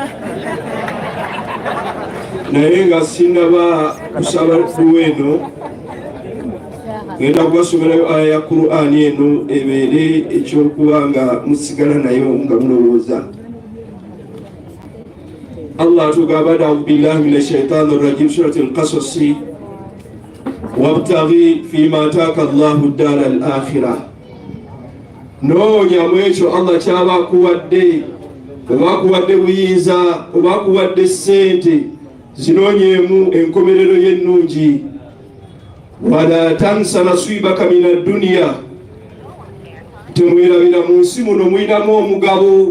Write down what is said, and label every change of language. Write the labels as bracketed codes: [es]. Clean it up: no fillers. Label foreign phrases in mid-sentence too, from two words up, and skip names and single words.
[lg] Naye nga sinaba kusaba dduwa eno, ngenda kubasomerayo aya ya Qur'ani eno ebeere ekyokuba nga musigala nayo nga mulowooza. [ar] Allah atugamba أعوذ بالله من الشيطان الرجيم, سورة القصص, وابتغ فيما آتاك الله الدار الآخرة. [lg] Noonya mu ekyo Allah kyaba akuwadde, oba akuwadde buyinza, oba akuwadde ssente, zinoonyeemu enkomerero y'ennungi. [ar] ولا تنس نصيبك من الدنيا, [lg] temwerabira mu nsi muno mwinamu omugabo.